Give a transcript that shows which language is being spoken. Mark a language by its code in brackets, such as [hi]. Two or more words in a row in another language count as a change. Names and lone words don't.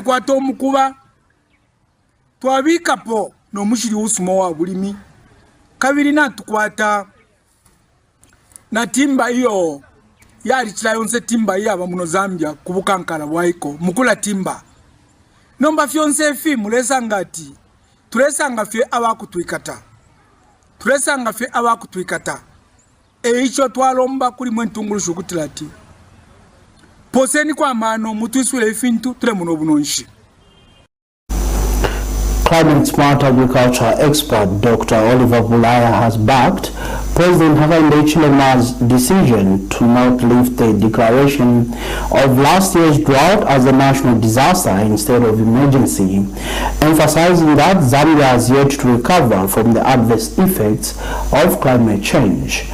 [bem] kwata omukuba twabikapo no mushiri usumo wa bulimi kabiri na tukwata na timba iyo yali chilayonse timba yaba muno Zambia kubukankala bwaiko MUKULA timba nomba fyonse fi mulesa ngati tulesanga fe abakutwikata eicho twalomba kuli mwentungulushyo kutilati poseni kwa mano mutwisule ifintu tule muno bunonshi. [en] Climate smart agriculture expert Dr. Oliver Bulaya has backed President Hakainde Hichilema's decision to not lift the declaration of last year's drought as a national disaster instead of emergency, emphasizing that Zambia has yet to recover from the adverse effects of climate change.